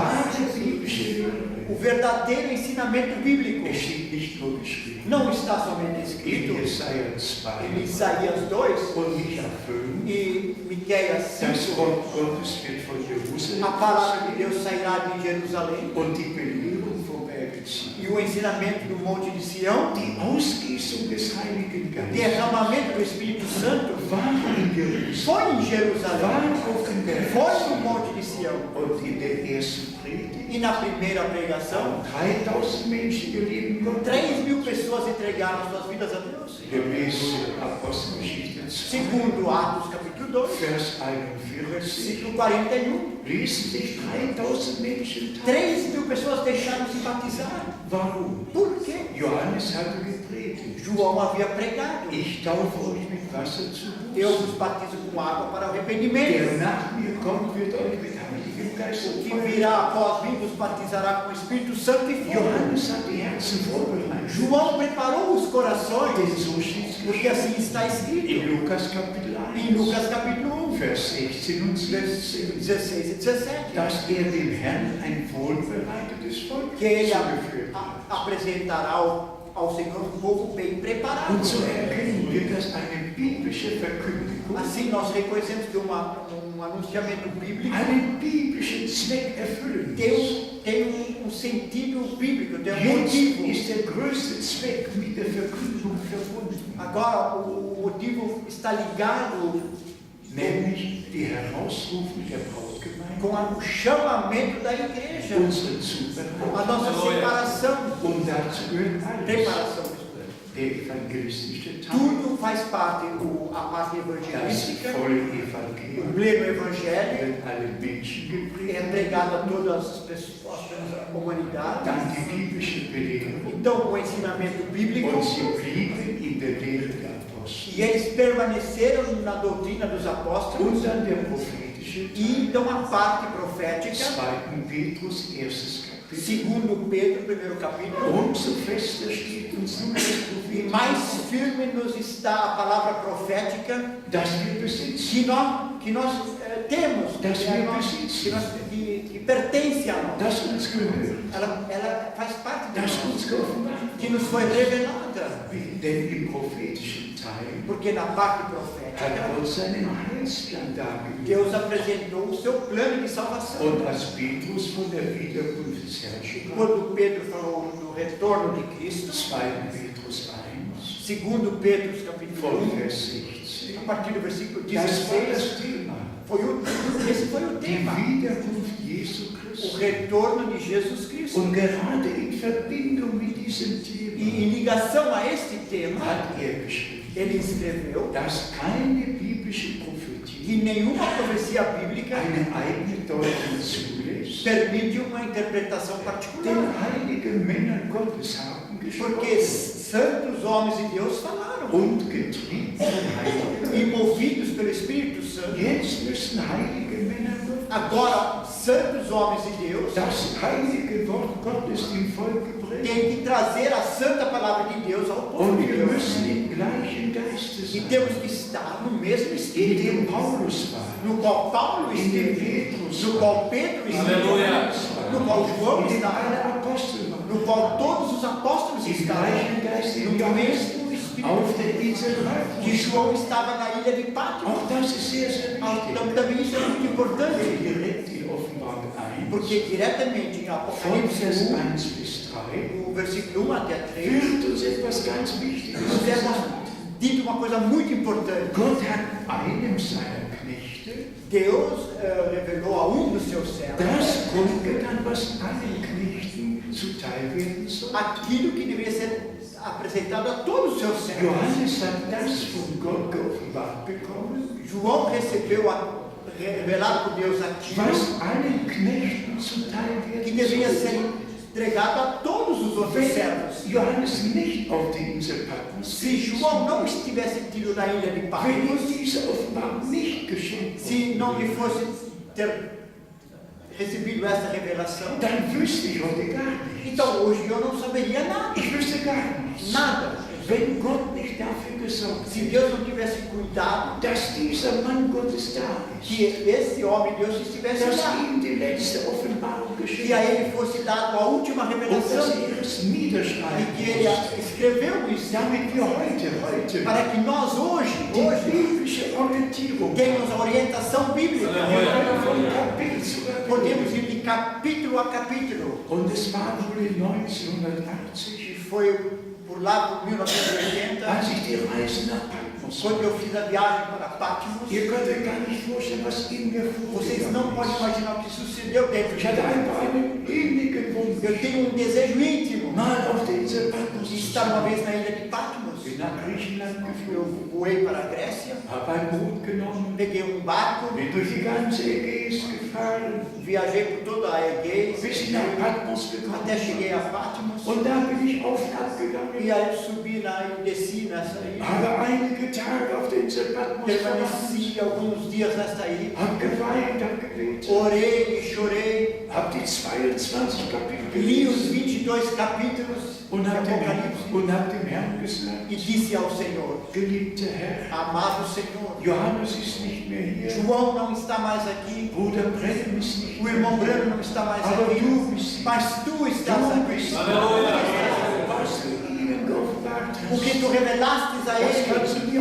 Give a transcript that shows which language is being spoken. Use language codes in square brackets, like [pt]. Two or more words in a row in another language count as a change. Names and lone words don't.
[de] wahre biblische Lehre. [pt] O verdadeiro ensinamento bíblico [de] Es steht nicht nur geschrieben. [pt] não está somente [de] In [pt] escrito [de] Jesaja [pt] em 2 Isaías 2 [de] und Micha 5. [pt] e Miqueias [de] Das 5. Wort Gottes wird von Jerusalem [pt] A palavra de Deus sairá de Jerusalém [de] und die Belehrung vom Berge Zion. [pt] e o ensinamento do Monte de Sião, [de] Die Ausgießung des Heiligen Geistes [pt] derramamento do Espírito Santo, [de] war in Jerusalem, [pt] foi em Jerusalém, [de] war auf dem Berg [pt] foi no Monte de Sião. [de] und in der ersten Predigt [pt] E na primeira pregação, [de] haben 3000 Menschen geliehen Gott. [pt] 3.000 pessoas entregaram suas vidas a Deus. [de] Gemäß Apostelgeschichte 2, [pt] Segundo Atos capítulo 2, [de] Vers 41, [pt] versículo 41, [de] ließen sich 3000 Menschen taufen. [pt] 3.000 pessoas deixaram se batizar. [de] Warum? [pt] Por quê? [de] Johannes hatte gepredigt. [pt] João havia pregado. [de] Ich taufe euch mit Wasser zu [pt] Eu [de] Buße. [pt] vos batizo com água para o [de] Der [pt] arrependimento. [de] nach mir kommt, wird euch mit Heiligem Geist [pt] O [de] und [pt] que [de] Feuer. [pt] virá após mim vos batizará com o Espírito Santo e fogo. [de] Johannes hat die Herzen vorbereitet. [pt] João preparou os [de] Denn [pt] corações, [de] so steht es [pt] porque assim está escrito [de] in Lukas Kapitel [pt] em 1, Lucas capítulo 1, [de] Vers 16 und 17, [pt] 16 e 17, [de] dass er dem Herrn ein wohlbereitetes Volk [pt] que ele [de] zugeführt hat. [pt] apresentará ao Senhor um povo bem preparado. [de] Und so erkennen wir, dass eine biblische Verkündigung [pt] Assim nós reconhecemos que um anunciamento bíblico [de] einen biblischen Zweck erfüllen muss. [pt] tem um sentido bíblico, tem um motivo. [de] Jetzt ist der größte Zweck mit der Verkündigung verbunden, [pt] Agora, o motivo está ligado [de] nämlich die Herausrufung der Brautgemeinde, [pt] com o chamamento da igreja, [de] unsere [pt] a [de] Zubereitung. [pt] nossa separação, [de] Und dazu gehört alles. [pt] preparação. [de] Der evangelistische Teil, [pt] Tudo faz parte, a parte [de] das [pt] evangelística, [de] volle [pt] o [de] Evangelium, [pt] pleno evangelho, [de] wird alle Menschen [pt] é [de] gepredigt. [pt] pregado a todas as pessoas, a humanidade. [de] Dann die biblische Belehrung. [pt] Então, o ensinamento bíblico, [de] Und sie blieben in der Lehre der Apostel. [pt] e eles permaneceram na doutrina dos apóstolos, [de] Und dann der prophetische [pt] e [de] Teil. [pt] então a parte profética, 2. [de] Petrus, erstes Kapitel. [pt] segundo Pedro, primeiro capítulo, [de] Umso fester steht uns nun das [pt] e [de] prophetische [pt] mais [de] Wort, [pt] firme nos está a palavra profética [de] das wir besitzen. [pt] que nós temos, [de] Das [pt] que, é [de] wir [pt] nós, [de] besitzen. [pt] que pertence a nós. [de] Das uns gehört. [pt] Ela faz parte de [de] Das [pt] nós, [de] uns geoffenbart [pt] que nos foi revelada, [de] wird. Denn im prophetischen Teil [pt] porque na parte [de] hat [pt] profética [de] Gott seinen Heilsplan dargelegt. [pt] Deus apresentou o seu plano de salvação. [de] Und als Petrus von der Wiederkunft des Herrn sprach, [pt] Quando Pedro falou do retorno de Cristo, [de] 2. Petrus 1, [pt] segundo Pedro capítulo [de] von [pt] 1, [de] Vers 16, [pt] a partir do versículo [de] das war 16, das Thema. [pt] esse foi o [de] Die [pt] tema, [de] Wiederkunft Jesu [pt] o [de] Christi. [pt] retorno de Jesus Cristo. [de] Und gerade in Verbindung mit diesem [pt] E [de] Thema [pt] em ligação a este tema, [de] hat geschrieben, [pt] ele escreveu [de] dass keine biblische Prophetie [pt] que nenhuma profecia bíblica [de] eine eigene Deutung zulässt, [pt] permite uma interpretação [de] denn [pt] particular. [de] heilige Männer Gottes haben [pt] Porque [de] gesprochen [pt] santos homens de Deus falaram, [de] und getrieben vom Heiligen [pt] e [de] Geist. [pt] movidos pelo Espírito Santo. [de] Jetzt müssen heilige Männer Gottes [pt] Agora, santos homens de Deus [de] das heilige Wort Gottes dem Volk bringen. [pt] têm que trazer a santa palavra de Deus ao povo [de] Und [pt] de [de] wir [pt] Deus. [de] müssen im gleichen Geiste [pt] E [de] sein, [pt] temos que estar no mesmo [de] in [pt] Espírito, [de] dem Paulus war, [pt] no qual Paulo [de] in dem [pt] esteve, [de] Petrus [pt] no [de] war, [pt] qual Pedro Aleluia. esteve, no qual João [de] in dem [pt] estava, [de] alle Apostel waren, [pt] no qual todos os apóstolos [de] im [pt] estavam, [de] gleichen Geiste [pt] no [de] wie Johannes [pt] mesmo Espírito [de] auf der Insel [pt] que Patmos. João estava na ilha de Patmos. [de] Auch das ist sehr, sehr [pt] Então [de] wichtig. [pt] também isso é muito [de] Denn [pt] importante, [de] direkt in Offenbarung 1, [pt] porque diretamente em [de] von [pt] Apocalipse [de] Vers 1, 1 bis 3, [pt] do versículo 1 até 3, [de] wird uns etwas ganz Wichtiges [pt] nos é [de] gesagt. [pt] dito uma coisa muito importante. [de] Gott hat einem seiner Knechte [pt] Deus revelou a dos seus servos [de] das kundgetan, was allen Knechten zuteil werden soll. [pt] aquilo que deveria ser apresentado a todos os seus servos. [de] Johannes hat das von Gott geoffenbart bekommen, [pt] João recebeu revelado por Deus aquilo [de] was allen Knechten zuteil [pt] que [de] werden [pt] deveria ser [de] soll. [pt] entregado a todos os outros servos. [de] Wenn Johannes nicht auf die Insel Patmos [pt] Se João não estivesse tido na ilha de [de] wenn Patmos, ihm diese Offenbarung nicht geschenkt [pt] se não [de] worden [pt] lhe fosse ter recebido essa revelação, [de] dann wüsste ich heute gar nichts. [pt] então hoje eu não saberia nada. [de] Ich wüsste gar nichts. [pt] Nada. [de] Wenn Gott nicht dafür gesorgt [pt] Se [de] hätte, [pt] Deus não tivesse cuidado [de] dass dieser Mann Gottes da ist, [pt] que esse homem de Deus estivesse [de] dass [pt] lá, [de] ihm die letzte Offenbarung geschenkt [pt] que a ele fosse dado a última [de] und dass [pt] revelação [de] er es [pt] e [de] niederschreiben [pt] que ele [de] musste, [pt] escreveu isso [de] damit wir heute [pt] para que nós hoje [de] die biblische Orientierung [pt] temos a orientação bíblica, [de] haben, von Kapitel zu [pt] podemos [de] Kapitel. [pt] ir de capítulo a capítulo. [de] Und es war wohl in 1980, [pt] E foi por lá por 1980, [de] als ich die Reise nach Patmos [pt] quando eu fiz a viagem para Patmos. [de] Ihr könnt euch gar nicht vorstellen, was in mir [pt] Vocês não podem [de] vorgegangen ist. [pt] imaginar o que sucedeu dentro [de] Ich [pt] de [de] hatte [pt] mim. [de] einfach einen innigen Wunsch, [pt] Eu tenho um desejo íntimo [de] mal auf der Insel Patmos [pt] de [de] zu [pt] estar uma [de] sein. [pt] vez na ilha de Patmos. [de] Bin nach Griechenland [pt] Eu [de] geflogen, [pt] voei para a Grécia, [de] habe ein Boot genommen, [pt] peguei um barco, [de] bin durch die ganze Ägäis gefahren, [pt] viajei por toda a Egeis, [de] bis ich nach Patmos gekommen [pt] até cheguei [de] bin. [pt] a Patmos. [de] Und da bin ich auf und ab gegangen. [pt] E aí eu subi e desci nessa ilha. [de] Habe einige Tage auf der Insel Patmos verbracht, [pt] Permaneci alguns dias nesta ilha. [de] habe geweint, habe gebetet, [pt] Orei e chorei. [de] habe die 22 Kapitel [pt] Li os [de] gelesen [pt] 22 capítulos [de] und [pt] de [de] habe [pt] Apocalipse [de] dem Herrn gesagt, [pt] e disse ao Senhor: [de] geliebter Herr, [pt] Amado Senhor, [de] Johannes ist nicht mehr hier, [pt] João não está mais aqui, [de] Bruder Brennan ist nicht [pt] o [de] mehr [pt] irmão [de] hier, [pt] Brano não está mais [de] aber [pt] aqui, [de] du bist [pt] mas tu estás aqui. [de] was du ihnen geoffenbart [pt] O que [de] hast. [pt] tu revelastes a [de] Das [pt] ele, [de] kannst du mir